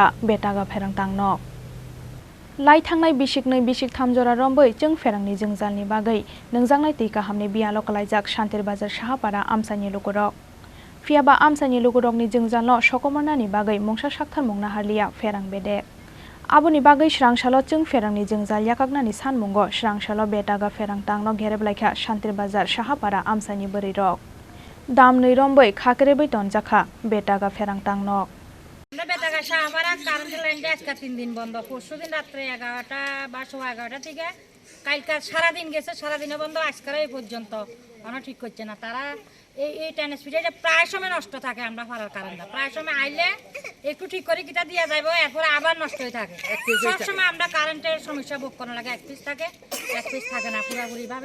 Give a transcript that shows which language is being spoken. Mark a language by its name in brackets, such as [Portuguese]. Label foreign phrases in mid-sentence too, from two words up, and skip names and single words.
[Bodo] बेतागा फेरां टांनो लाई थांनाय बिसिकनै बिसिक थामजरा रम्बै जों फेरांनि जोंजालनि बागै नोंजांनाय तैका हामनि बियालक लाइजाक शान्तिर बाजार साहापारा आमसानि लुगुरक फियाबा आमसानि लुगुरकनि जोंजालनो सकमरनानि बागै मुंसा साक्थार मुंना हारलिया फेरां बेदे आबुनि बागै स्रांसालो जों फेरांनि जोंजाल याकागनानि सानमुंगो स्रांसालो बेतागा फेरां टांनो गेरेब लाइखा शान्तिर बाजार साहापारा आमसानि बोरैरक दामनै रम्बै खाकरेबै तनजाखा बेतागा फेरां टांनो [Bangla] বেতাগা সাহাপাড়া কারেন্ট লাইনটা আজকে 3 দিন বন্ধ পরশুদিন রাত্রে 11টা বা 11:15 থেকে কালকে সারাদিন গেছে সারাদিনে বন্ধ আজকের এই পর্যন্ত কোনো ঠিক করছে না তারা এই ট্রান্সমিটারটা প্রায় সময় নষ্ট থাকে আমরা ফারার কারেন্টটা প্রায় সময় আইলে একটু ঠিক করে কিটা দিয়া যাইবো এরপর আবার নষ্ট হয়ে থাকে সব সময় আমরা কারেন্টের সমস্যা ভোগ করা লাগে এক পিস থাকে না পুরোপুরি ভাবে